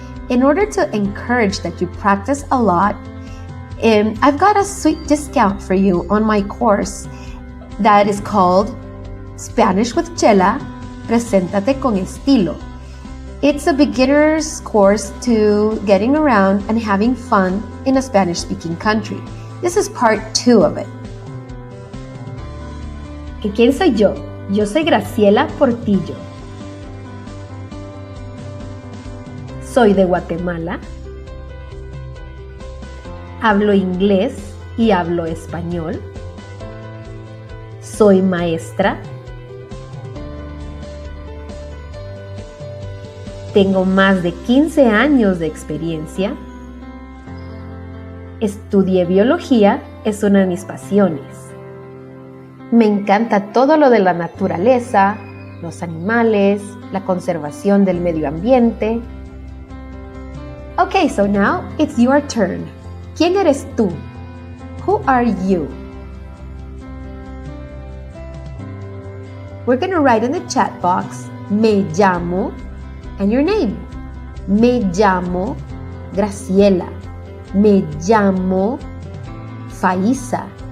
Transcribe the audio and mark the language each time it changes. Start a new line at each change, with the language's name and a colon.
English: In order to encourage that you practice a lot, I've got a sweet discount for you on my course that is called Spanish with Chela, Preséntate con Estilo. It's a beginner's course to getting around and having fun in a Spanish-speaking country. This is part 2 of it.
Spanish: ¿Quién soy yo? Yo soy Graciela Portillo. Soy de Guatemala. Hablo inglés y hablo español. Soy maestra. Tengo más de 15 años de experiencia. Estudié biología, es una de mis pasiones. Me encanta todo lo de la naturaleza, los animales, la conservación del medio ambiente.
English: Okay, so now it's your turn.
Spanish: ¿Quién eres tú?
English: Who are you? We're going to write in the chat box,
Spanish: me llamo,
English: and your name.
Spanish: Me llamo Graciela. Me llamo Faisa.